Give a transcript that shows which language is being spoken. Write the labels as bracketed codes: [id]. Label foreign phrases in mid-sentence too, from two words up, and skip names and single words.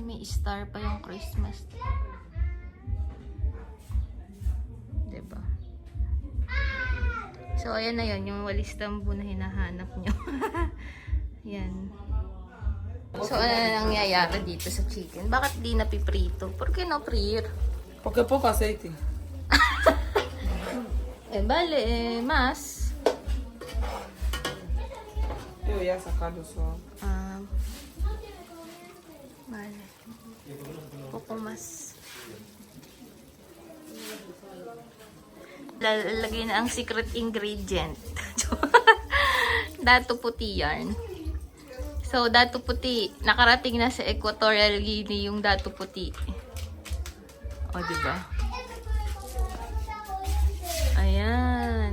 [tl] May star pa yung Christmas tree. Diba? So, ayan na yun. Yung walis tambo na hinahanap nyo. Yan. So, ano na nangyayari dito sa chicken? Bakit di napiprito? [es] ¿Por qué no freír? Porque poco aceite. Vale, más. Yo voy a sacarlo suave. Vale. Poco más. [tl] Lalagay na ang [en] secret ingredient. [tl] Dato puti yan. So, dato puti. Nakarating na sa Equatorial Guinea yung dato puti. O, diba? Ayan.